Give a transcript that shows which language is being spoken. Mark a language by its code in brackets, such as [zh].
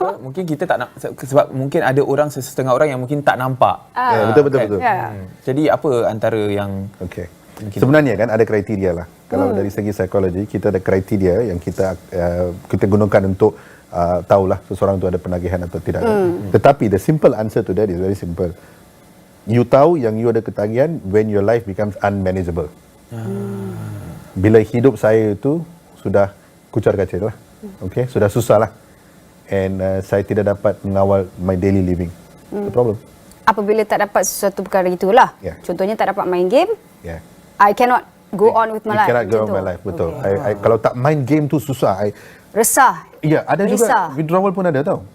[ms] Mungkin kita tak nak, sebab mungkin ada orang, setengah orang yang mungkin tak nampak. Betul. Jadi apa antara yang sebenarnya kan ada kriteria lah. Kalau dari segi psikologi, kita ada kriteria yang kita gunakan untuk tahulah seseorang tu ada penagihan atau tidak. Tetapi [en] the simple answer to that is very simple. You [ms] tahu yang [en] you [ms] ada ketagihan [en] when your life becomes unmanageable. [ms] Bila hidup saya itu sudah kucar-kacir lah. Okay, sudah susah lah. And saya tidak dapat mengawal [en] my daily living. The problem. [ms] Apabila tak dapat sesuatu perkara itulah. Contohnya tak dapat main game. [en] I cannot go on with my life. You cannot go on with my life, [ms] betul. I kalau tak main game tu susah. Resah. Ya, ada juga withdrawal pun ada tau.